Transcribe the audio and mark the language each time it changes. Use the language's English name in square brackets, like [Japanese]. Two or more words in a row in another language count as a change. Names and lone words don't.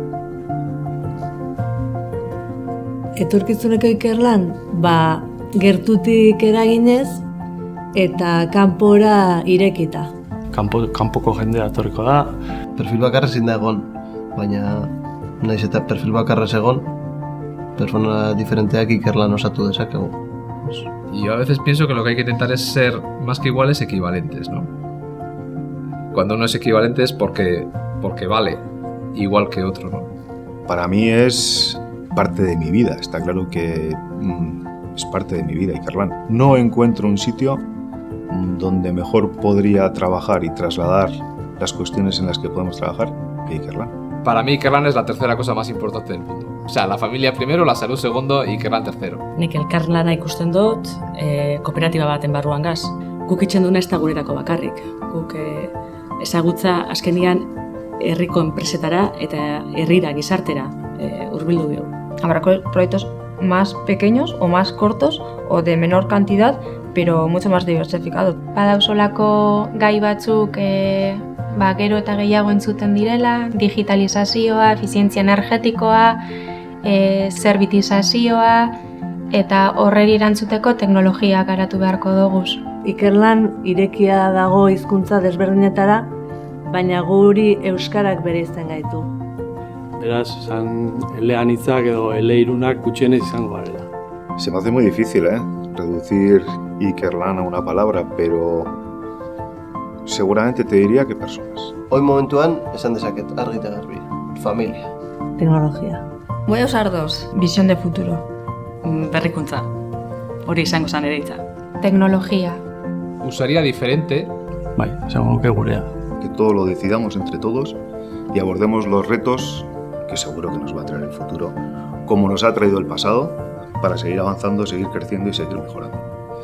[Basque] Etorkizuneko ikerlan, gertutik eraginez eta kanpora irekita. Kanpoko jendea etorriko da. Perfil bakarra ezin da egon, baina naiz eta perfil bakarra ez egon, persona diferenteak ikerlan osatu dezakegu. [Spanish] Y yo a veces pienso que lo que hay que intentar es ser más que iguales, equivalentes, ¿no? Cuando uno es equivalente es porque vale igual que otro, ¿no? Para mí es parte de mi vida, está claro que es parte de mi vida Ikerlan. No encuentro un sitio donde mejor podría trabajar y trasladar las cuestiones en las que podemos trabajar que Ikerlan. Para mí Ikerlan es la tercera cosa más importante del mundo. O sea, la familia primero, la salud segundo y Ikerlan tercero. [Basque] Nik elkarlana ikusten dut, kooperatiba baten barruan gaz. Guk itxen duna ez da guretako bakarrik. Guk ezagutza azkenian herriko enpresetara eta herrira, gizartera hurbildu dugu. [Spanish] Habrá proyectos más pequeños o más cortos o de menor cantidad, pero mucho más diversificados. [Basque] Badausolako gai batzuk gero eta gehiago entzuten direla, digitalizazioa, efizientzia energetikoa, zerbitizazioa eta horreri erantzuteko teknologia garatu beharko doguz. Ikerlan irekia dago hizkuntza desberdinetara, baina guri euskarak bereizten gaitu. Beraz, esan eleanitzak edo eleirunak gutxienez izango garela. [Spanish] Se me hace muy difícil, reducir Ikerlan a una palabra, pero seguramente te diría que personas. [Basque] Hoy momentuan esan dezaket argi eta garbi, familia. Teknologia. [Spanish] Voy a usar dos. Visión de futuro. [Basque] Berrikuntza. Hori izango zan ere hitza. [Spanish] Tecnología. Usaría diferente. [Basque] Bai, esango nuke gurea. [Spanish] Que todo lo decidamos entre todos y abordemos los retos que seguro que nos va a traer el futuro, como nos ha traído el pasado, para seguir avanzando, seguir creciendo y seguir mejorando.